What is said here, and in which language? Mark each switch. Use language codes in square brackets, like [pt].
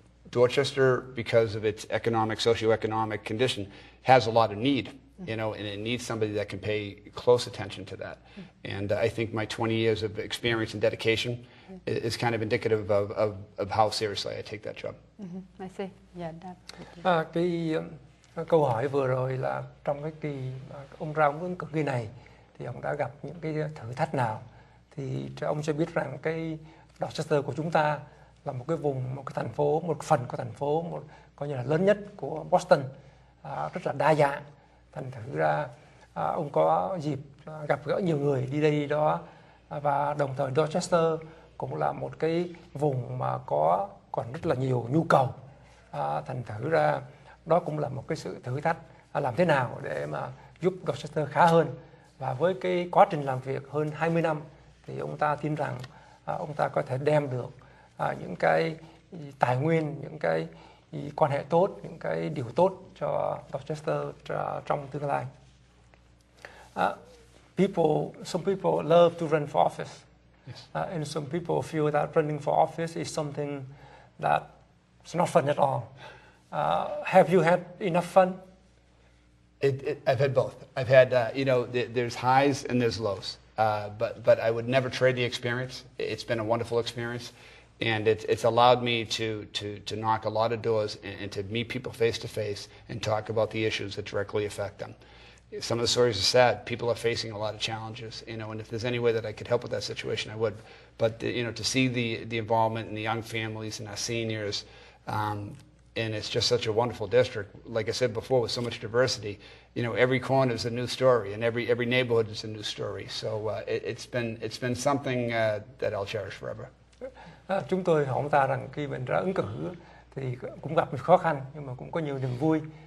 [en] Dorchester, because of its socioeconomic condition, has a lot of need, and it needs somebody that can pay close attention to that. And I think my 20 years of experience and dedication is kind of indicative of how seriously I take that job. I see. Yeah, [vi] cái câu hỏi vừa rồi là trong cái kỳ ông ra ông ứng cử kỳ này thì ông đã gặp những cái thử thách nào? Thì ông cho biết rằng cái Dorchester của chúng ta là một cái vùng, một cái thành phố, một phần của thành phố, coi như là lớn nhất của Boston, rất là đa dạng. Thành thử ra ông có dịp gặp gỡ nhiều người đi đây đi đó, và đồng thời Dorchester cũng là một cái vùng mà còn rất là nhiều nhu cầu. Thành thử ra đó cũng là một cái sự thử thách, làm thế nào để mà giúp Dorchester khá hơn. Và với cái quá trình làm việc hơn 20 năm thì ông ta tin rằng ông ta có thể đem được những cái tài nguyên, những cái quan hệ tốt, những cái điều tốt cho Dorchester trong tương lai. [en] Some people love to run for office. Yes. And some people feel that running for office is something that's not fun at all. Have you had enough fun? I've had both. I've had, there's highs and there's lows. But I would never trade the experience. It's been a wonderful experience. And it's allowed me to knock a lot of doors and to meet people face to face and talk about the issues that directly affect them. Some of the stories are sad. People are facing a lot of challenges, and if there's any way that I could help with that situation, I would. But to see the involvement in the young families and our seniors, and it's just such a wonderful district. Like I said before, with so much diversity, every corner is a new story, and every neighborhood is a new story. So it's been something that I'll cherish forever. [vi] Chúng tôi hỏi ông ta rằng khi mình ra ứng cử thì cũng gặp nhiều khó khăn nhưng mà cũng có nhiều niềm vui.